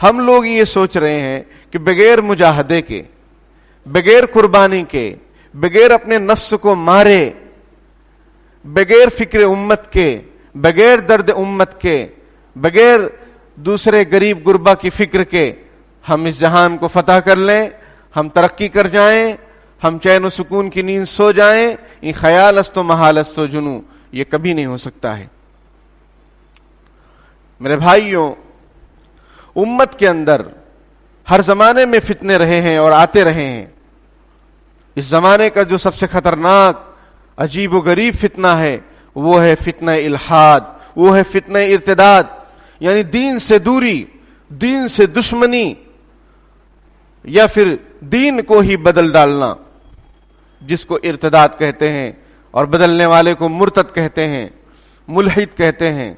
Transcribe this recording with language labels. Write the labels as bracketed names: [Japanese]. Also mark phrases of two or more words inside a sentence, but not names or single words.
[Urdu] ہم لوگ یہ سوچ رہے ہیں کہ بغیر مجاہدے کے، بغیر قربانی کے، بغیر اپنے نفس کو مارے، بغیر فکر امت کے، بغیر درد امت کے، بغیر دوسرے غریب غربا کی فکر کے ہم اس جہان کو فتح کر لیں، ہم ترقی کر جائیں، ہم چین و سکون کی نیند سو جائیں، یہ [Persian] خیال است و محال است و جنو، [Urdu] یہ کبھی نہیں ہو سکتا ہے۔ میرے بھائیوں، امت کے اندر ہر زمانے میں فتنے رہے ہیں اور آتے رہے ہیں۔ اس زمانے کا جو سب سے خطرناک، عجیب و غریب فتنہ ہے وہ ہے فتنہ الحاد، وہ ہے فتنہ ارتداد، یعنی دین سے دوری، دین سے دشمنی، یا پھر دین کو ہی بدل ڈالنا، جس کو ارتداد کہتے ہیں، اور بدلنے والے کو مرتد کہتے ہیں، ملحد کہتے ہیں۔